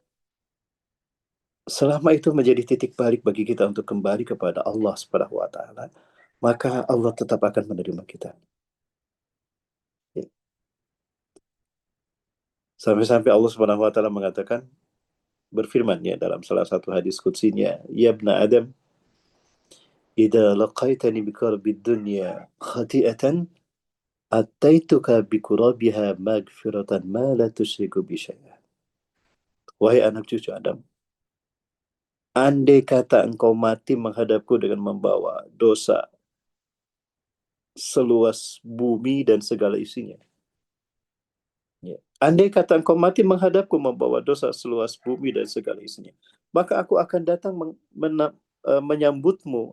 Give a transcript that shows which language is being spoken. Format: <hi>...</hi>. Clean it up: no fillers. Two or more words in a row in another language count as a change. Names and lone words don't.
<id>Selama itu menjadi titik balik bagi kita untuk kembali kepada Allah</id> <ar>سبحانه وتعالى,</ar> <id>maka Allah tetap akan menerima kita. Ya. Sampai-sampai Allah</id> <ar>سبحانه وتعالى</ar> <id>mengatakan, berfirman ya dalam salah satu hadis qudsinya,</id> <ar>يا ابن آدم إذا لقيتني بقراب الدنيا خطيئة أتيتك بقرابها مغفرة ما لا تشرك بي شيئا.</ar> <id>Wahai anak cucu Adam, andai kata engkau mati menghadapku dengan membawa dosa seluas bumi dan segala isinya. Ya. Andai kata engkau mati menghadapku membawa dosa seluas bumi dan segala isinya, maka aku akan datang menyambutmu.</id>